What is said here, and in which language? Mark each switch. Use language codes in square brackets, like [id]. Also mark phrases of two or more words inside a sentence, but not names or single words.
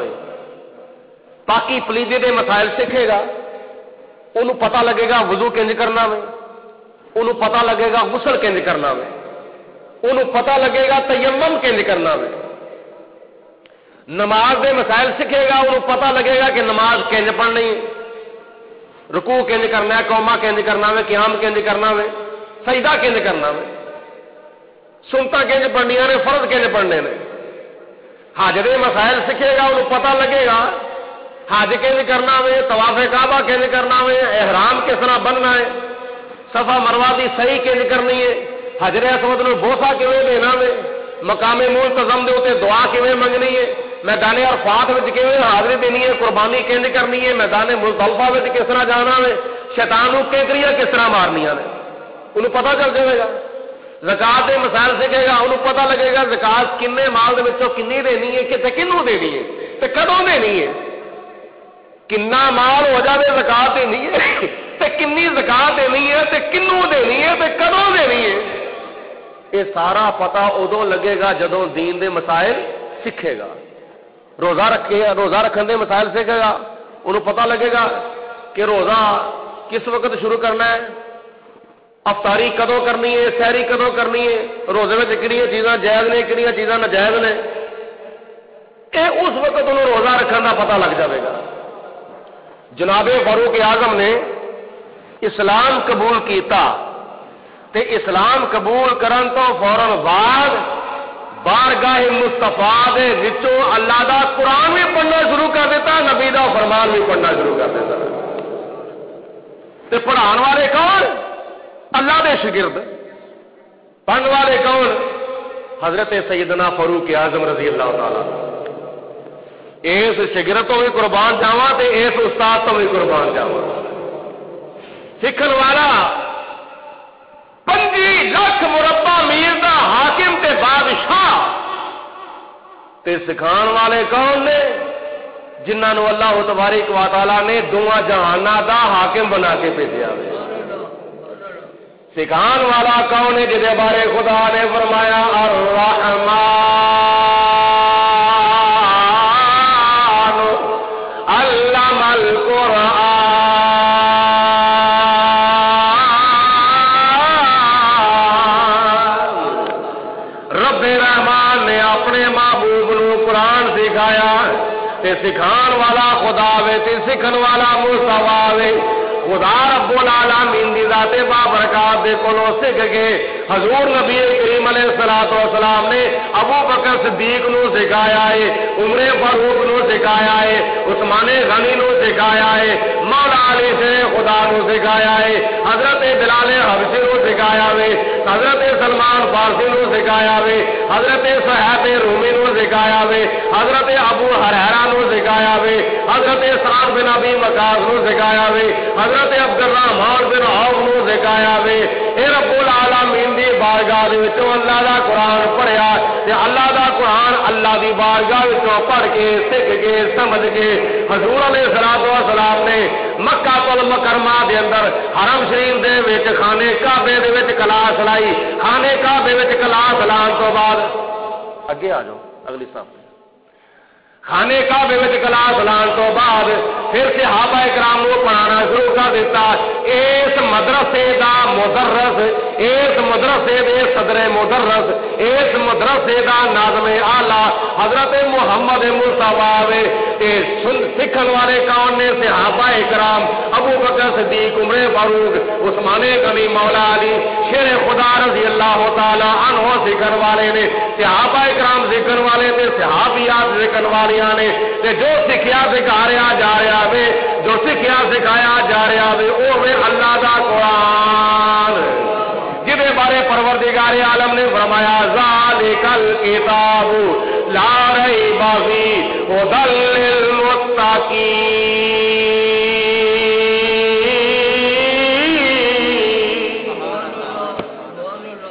[pa] پاکی پلیدی دے مسائل سیکھے گا, انہوں پتہ لگے گا وضو کنج کرنا میں, انہوں پتہ لگے گا غسل کنج کرنا میں, انہوں پتہ لگے گا تیمم کنج کرنا میں. نماز دے مسائل سیکھے گا, انہوں پتہ لگے گا کہ نماز کنج پڑھنی ہے, رکوع کنج کرنا ہے, قوما کنج کرنا ہے, قیام کنج کرنا ہے, سجدہ کنج کرنا ہے, سنتا کنج پڑھنیاں نے, فرض کنج پڑھنے نے. حج دے مسائل سیکھے گا, انہوں پتہ لگے گا حج کنج کرنا ہے, طواف کعبہ کنج کرنا ہے, احرام کس طرح بننا ہے, صفا مروہ دی صحیح کنج کرنی ہے, حجر اسود نوں بوسا کیویں دینا ہے, مقام منتظم دے اوتے دعا کیویں منگنی ہے, میدان عرفات وچ کیویں حاضری دینی ہے, قربانی کنج کرنی ہے, میدان مزدلفہ وچ کس طرح جانا ہے, شیطان نوں کیکریاں کس طرح مارنیاں نے, انہوں پتہ چل جائے گا. زکات دے مسائل سیکھے گا, انہوں پتہ لگے گا زکات کنے مال دے وچوں کنی دینی ہے, کتے کنوں دینی ہے, تے کدوں دینی ہے, کنا مال ہو جائے زکات دینی ہے, تے کنی زکات دینی ہے, تے کنوں دینی ہے, تے کدوں دینی ہے. یہ سارا پتہ ادوں لگے گا جدوں دین دے مسائل سیکھے گا. روزہ رکھن دے مسائل سیکھے گا, انہوں پتہ لگے گا کہ روزہ کس وقت شروع کرنا ہے, افطاری کدوں کرنی ہے, سحری کدوں کرنی ہے, روزے میں کہڑی چیزاں جائز نے, کہڑی چیزاں ناجائز نے. [ur] یہ اس وقت انہوں روزہ رکھنے کا پتہ لگ جائے گا. [pa] جناب فاروق اعظم نے اسلام قبول کیتا تے اسلام قبول کرن تو فوراً بعد بارگاہ مصطفیٰ دے وچوں اللہ دا قرآن بھی پڑھنا شروع کر دیتا, نبی دا فرمان بھی پڑھنا شروع کر دیتا. تے پڑھان والے کون؟ اللہ دے شاگرد. پڑھن والے کون؟ حضرت سیدنا فاروق اعظم رضی اللہ تعالی. اس شاگرد تو بھی قربان جاواں تے اس استاد تو بھی قربان جاواں. سیکھن والا 25 لاکھ مربع میل دا حاکم تے بادشاہ, تے سکھان والے کون نے؟ جنہاں نو اللہ تبارک و تعالی نے دونوں جہاناں دا حاکم بنا کے بھیجا. سکھان والا کون ہے؟ جس بارے خدا نے فرمایا [ar] الرحمن علم القرآن. [pa] رب رحمان نے اپنے محبوب نو قرآن سکھایا. تے سکھان والا خدا وے, تے سکھن والا مصطفیٰ وے. خدا رب العالمین دی حضرات بابرکات دے کولوں سکھ کے حضور نبی کریم علیہ الصلوۃ والسلام نے ابو بکر صدیق نو سکھایا ہے، عمر فاروق نو سکھایا ہے، عثمان غنی نو سکھایا ہے، مولا علی سے خدا نو سکھایا ہے، حضرت بلال حبشی نو سکھایا ہے، حضرت سلمان فارسی نو سکھایا ہے، حضرت صہیب رومی نو سکھایا ہے، حضرت ابو ہریرہ نو سکھایا ہے، حضرت سعد بن ابی وقاص نو سکھایا ہے، حضرت عبد الرحمن بن عوف نو سکھایا ہے۔ اے رب العالمین دی بارگاہ دے وچوں اللہ دا قرآن پڑھیا تے اللہ دا قرآن اللہ دی بارگاہ وچوں پڑھ کے سکھ کے سمجھ کے حضور علیہ الصلوۃ والسلام نے مکہ المکرمہ دے اندر حرم شریف دے وچ خانے کعبے دے وچ کلاس لائی، خانے کعبے وچ کلاس لان تو بعد اگے آ جاؤ اگلی صف خانے کعبے وچ کلاس لان تو بعد پھر صحابہ کرام کو پڑھانا شروع کر دیتا۔ اس مدرسے دا مدرس، اس مدرسے دے صدر مدرس، اس مدرسے دا ناظم اعلی حضرت محمد مصطفی تے سکھن والے کون نے؟ صحابہ کرام ابو بکر صدیق، عمر فاروق، عثمان غنی، مولا علی شیر خدا رضی اللہ تعالی عنہ سکھن والے نے، صحابہ کرام سکھن والے تے صحابیات سکھن والیاں نے تے جو سکھیا سکھایا جا رہا ہے، جو سکھیا سکھایا جا رہا ہے وہ ہے اللہ دا قرآن، جہدے بارے پروردگار عالم نے فرمایا [ar] ذالکل کتاب لا ریب فیہ ھدی للمتقین۔